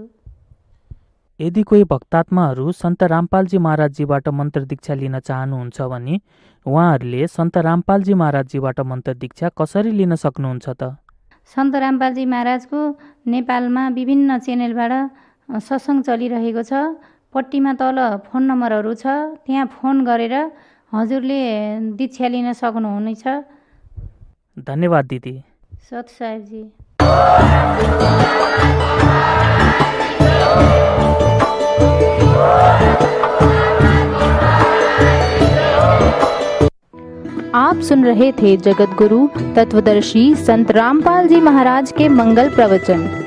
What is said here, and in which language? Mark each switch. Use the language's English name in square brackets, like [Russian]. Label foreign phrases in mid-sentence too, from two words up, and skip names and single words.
[Nepali] यदि कोही भक्तात्माहरू सन्त रामपालजी महाराजजीबाट मन्त्र दीक्षा लिन चाहनुहुन्छ भने उहाँहरूले सन्त रामपालजी महाराजजीबाट मन्त्र दीक्षा कसरी लिन सक्नुहुन्छ त? सन्त रामपालजी महाराजको नेपालमा विभिन्न च्यानलबाट सत्सङ्ग चलिरहेको छ। पट्टीमा तल फोन नम्बरहरू छ, त्यहाँ फोन गरेर हजुरले दीक्षा लिन सक्नुहुनेछ। धन्यवाद दिदी। सत साहेबजी। [Hindi] आप सुन रहे थे जगत गुरु तत्वदर्शी संत रामपाल जी महाराज के मंगल प्रवचन।